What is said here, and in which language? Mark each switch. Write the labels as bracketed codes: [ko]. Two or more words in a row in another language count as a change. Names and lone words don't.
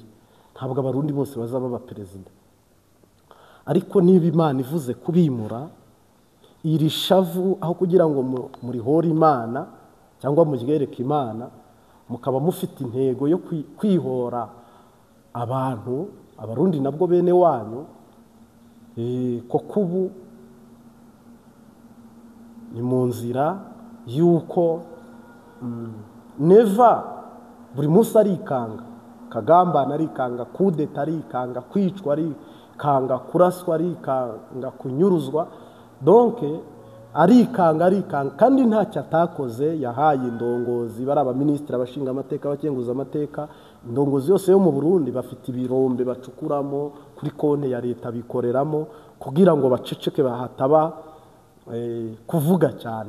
[rw] Ntabwo abarundi bose bazaba ba perezida. Ariko niba Imana ivuze kubimura, iri shavu aho kugira ngo murihore Imana cyangwa muryereke Imana, mukaba mufite intego yo kwihora abantu abarundi nabwo bene wanyu koko ubu ni mu nzira yuko neva buri munsi arikanga, Kagambana arikanga, kudeta arikanga, kwicwa arikanga, kuraswa arikanga, kunyuruzwa, donc arikanga kandi ntacyo atakoze. Yahaye indongozi bari abaministri, abashinga amateka, abakenguza amateka, indongozi yose yo mu Burundi bafite ibirombe bacukuramo kuri konte ya leta bikoreramo kugira ngo baceceke bahataba kuvuga cyane.